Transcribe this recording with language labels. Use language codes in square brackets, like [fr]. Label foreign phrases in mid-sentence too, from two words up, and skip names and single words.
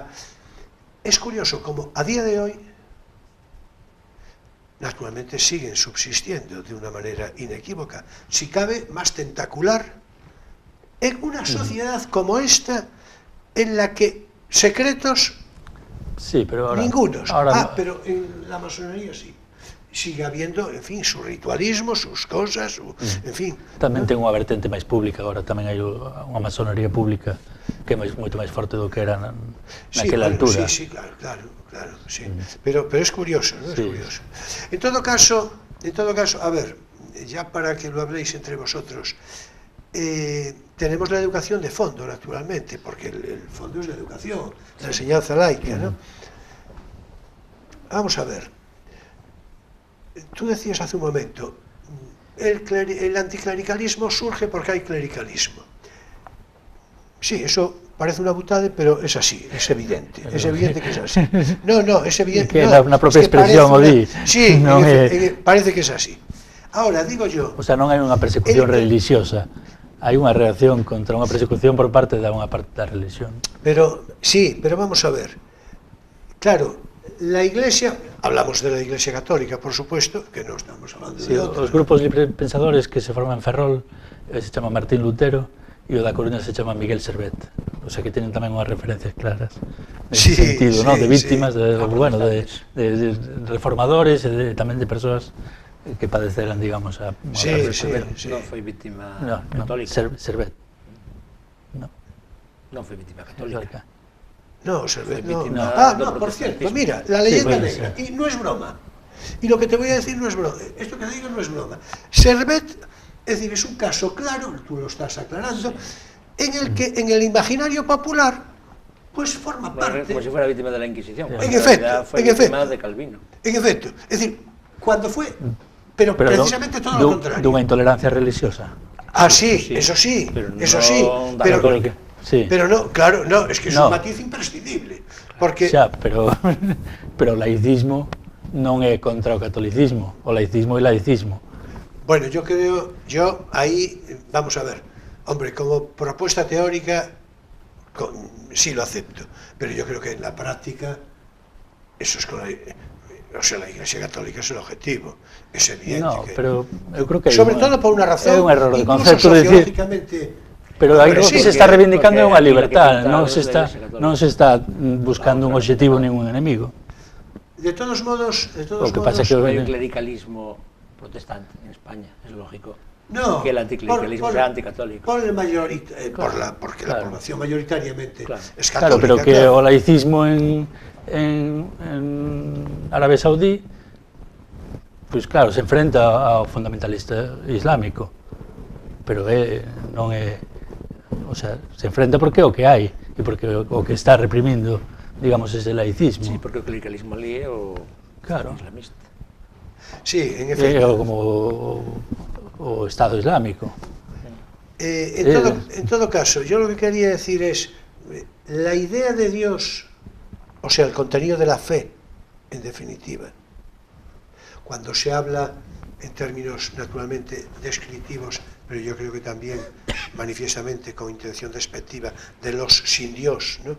[es] Es curioso como a día de hoy naturalmente siguen subsistiendo de una manera inequívoca, si cabe más tentacular, en una sociedad como esta, en la que secretos Sí, pero ahora... ningunos. Ahora, Pero en la masonería sí. Sigue habiendo, en fin, su ritualismo, sus cosas, en fin. [gl] tamén ten unha vertente máis pública, agora tamén hai unha masonería pública que é moito máis forte do que era naquela altura. [es] Sí, claro, sí. Pero es curioso, ¿no? Es Sí. curioso. En todo caso, a ver, ya para que lo habléis entre vosotros, tenemos la educación de fondo, naturalmente, porque el fondo es la educación, la enseñanza laica, ¿no? Vamos a ver. Tú decías hace un momento, el anticlericalismo surge porque hay clericalismo. Sí, eso parece una butade, pero es así, es evidente que es así. No, es evidente. Que no, [gl] na propia [es] es que [gl] expresión o di. [es] Sí, [gl] Non [es] parece que es así. Ahora, digo yo... O sea, [gl] non hai unha persecución religiosa, hai unha reacción contra unha persecución por parte da unha parte da religión. [es] Pero vamos a ver. Claro, la Iglesia, hablamos de la Iglesia Católica, por supuesto, que no estamos hablando Sí, de otra. [gl] os grupos librepensadores que se forman en Ferrol se chama Martín Lutero e o da Coruña se chama Miguel Servet. [es] O sea que tienen [gl] tamén unhas referencias claras nesse sentido, ¿no? De víctimas, de reformadores e tamén de persoas que padeceran, digamos, a Sí. Non foi víctima [es] No, [gl] católica. Servet. Non foi víctima católica. [es] No, Servet, no. víctima No, del por cierto, protestantismo. mira, la leyenda puede negra, ser. y no es broma. Y lo que te voy a decir no es broma. Esto que digo no es broma. Servet, es decir, es un caso claro, tú lo estás aclarando, en el que en el imaginario popular, pues forma parte. Como si fuera víctima de la Inquisición. En efecto, Fue en víctima efecto. de Calvino. En efecto, es decir, cuando fue, pero precisamente todo lo contrario. [gl] Dunha intolerancia religiosa. [es] Sí, eso sí, pero eso no sí, [gl] da [es] pero, católica. Sí. pero no, claro, no, es que es No. un matiz imprescindible, porque [gl] Xa, pero o laicismo non é contra o catolicismo, o laicismo é laicismo. [es] bueno, yo ahí, vamos a ver, hombre, como propuesta teórica, sí lo acepto, pero yo creo que en la práctica, eso es con la Iglesia Católica es el objetivo, es evidente. No, que, [gl] pero eu creo que [es] sobre todo por una razón, [gl] é un error de [es] incluso [gl] concepto de decir, [es] sociológicamente. [gl] pero aí [es] Hombre, [gl] o que [es] sí, [gl] se está [es] que- [gl] reivindicando é unha [es] porque libertad, aquí [gl] non [es] la [gl] se está [es] Iglesia Católica. [gl] non se está buscando un objetivo nin un enemigo. [es] De todos modos, [gl] O que pasa que [es] No hay un clericalismo protestante en España, es lógico. no, Que el anticlericalismo sea anticatólico. porque la Claro. población mayoritariamente Claro. es Claro, católica. pero que claro. [gl] o laicismo en Arabia Saudí, pois claro, se enfrenta ao fundamentalista islámico, pero non é, [es] o sea, [gl] se enfrenta porque é o que hai e porque o que está reprimindo, digamos, ese laicismo. Sí, porque o clericalismo ali é o [es] Claro. [gl] islamista. [es] Sí, en [gl] É [es] efecto. [gl] como o Estado Islámico. [es] En todo caso, yo lo que quería decir es, la idea de Dios, o sea, el contenido de la fe, en definitiva, cuando se habla en términos naturalmente descriptivos, pero yo creo que también manifiestamente con intención despectiva, de los sin Dios, ¿no?